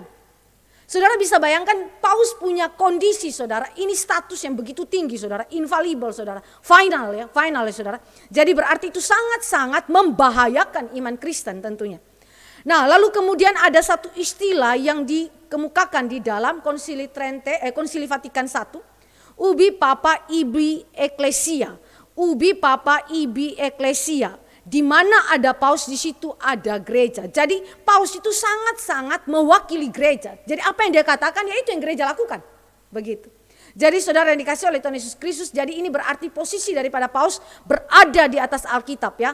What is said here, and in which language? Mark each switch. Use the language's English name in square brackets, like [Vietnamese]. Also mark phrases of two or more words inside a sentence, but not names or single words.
[Indonesian] Saudara bisa bayangkan Paus punya kondisi saudara, ini status yang begitu tinggi saudara, infallible saudara, final ya saudara. Jadi berarti itu sangat-sangat membahayakan iman Kristen tentunya. Nah, lalu kemudian ada satu istilah yang dikemukakan di dalam Konsili Vatikan I, [Latin] ubi papa ibi ecclesia. Ubi papa ibi ecclesia. [Indonesian] Di mana ada Paus di situ ada gereja. Jadi Paus itu sangat-sangat mewakili gereja. Jadi apa yang dia katakan ya itu yang gereja lakukan. Begitu. Jadi saudara yang dikasih oleh Tuhan Yesus Kristus, jadi ini berarti posisi daripada Paus berada di atas Alkitab ya.